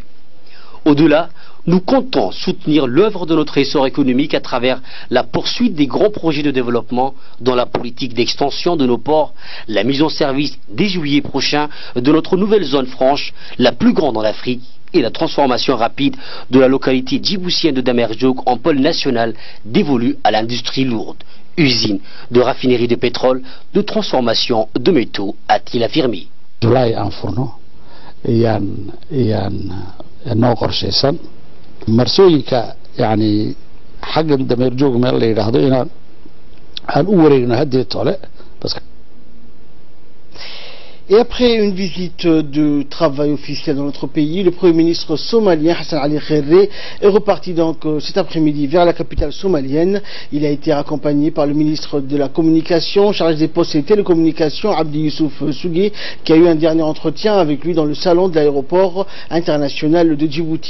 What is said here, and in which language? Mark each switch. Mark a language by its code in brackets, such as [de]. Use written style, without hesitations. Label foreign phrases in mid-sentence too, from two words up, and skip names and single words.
[fr] Au-delà, nous comptons soutenir l'œuvre de notre essor économique à travers la poursuite des grands projets de développement dans la politique d'extension de nos ports, la mise en service dès juillet prochain de notre nouvelle zone franche, la plus grande en Afrique, et la transformation rapide de la localité djiboutienne de Damerjouk en pôle national dévolu à l'industrie lourde, usine de raffinerie de pétrole, de transformation de métaux, a-t-il affirmé. [so] marsooyinka yani xaggan dameerjoog meel la yidhaahdo inaan u wareegno haddii tole. [fr] Et après une visite de travail officielle dans notre pays, le Premier ministre somalien Hassan Ali Khairé est reparti donc cet après-midi vers la capitale somalienne. Il a été accompagné par le ministre de la Communication, chargé des postes et télécommunications, Abdi Youssouf Sougé, qui a eu un dernier entretien avec lui dans le salon de l'aéroport international de Djibouti.